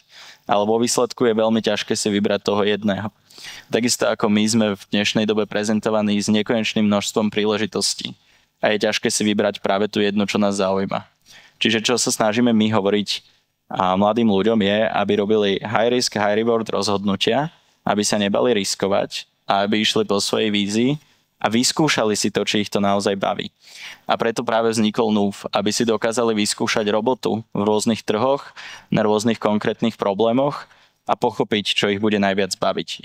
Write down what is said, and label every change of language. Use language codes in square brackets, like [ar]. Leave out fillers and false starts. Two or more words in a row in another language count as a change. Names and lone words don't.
[sk] Ale vo výsledku je veľmi ťažké si vybrať toho jedného. Takisto ako my sme v dnešnej dobe prezentovaní s nekonečným množstvom príležitostí. A je ťažké si vybrať práve tú jednu, čo nás zaujíma. Čiže čo sa snažíme my hovoriť mladým ľuďom je, aby robili [en] high risk, high reward [sk] rozhodnutia, aby sa nebali riskovať a aby išli po svojej vízii a vyskúšali si to, či ich to naozaj baví. A preto práve vznikol Noof, aby si dokázali vyskúšať robotu v rôznych trhoch, na rôznych konkrétnych problémoch a pochopiť, čo ich bude najviac baviť.